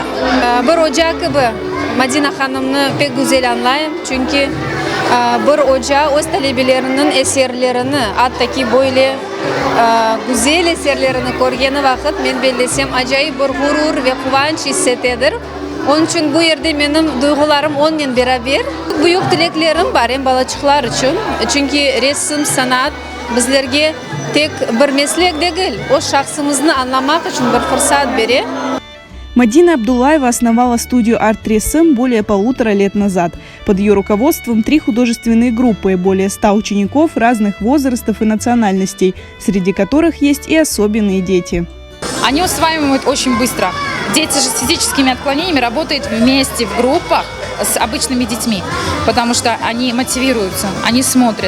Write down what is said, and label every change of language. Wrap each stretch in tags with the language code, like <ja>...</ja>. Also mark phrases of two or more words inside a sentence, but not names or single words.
<crh>Bir hoca gibi Madina Hanım'ını pek güzel anlayayım çünkü bir hoca öz talebelerinin eserlerini, hatta böyle güzel eserlerini görgeni vakit men bellesem acayip bir gurur ve kuvvanç hissetedir. Onun için bu yerde benim duygularım onunla beraber. Büyük dileklerim var hem balaçıklar için. Çünkü resim, sanat bizlerge tek bir meslek değil, o şahsımızı anlamak için bir fırsat verir.</crh> <ru>Мадина Абдуллаева основала студию «Арт-Рессам» более 1,5 лет назад. Под ее руководством 3 художественные группы, более 100 учеников разных возрастов и национальностей, среди которых есть и особенные дети. Они усваивают очень быстро. Дети же с физическими отклонениями работают вместе в группах с обычными детьми, потому что они мотивируются, они смотрят.</ru>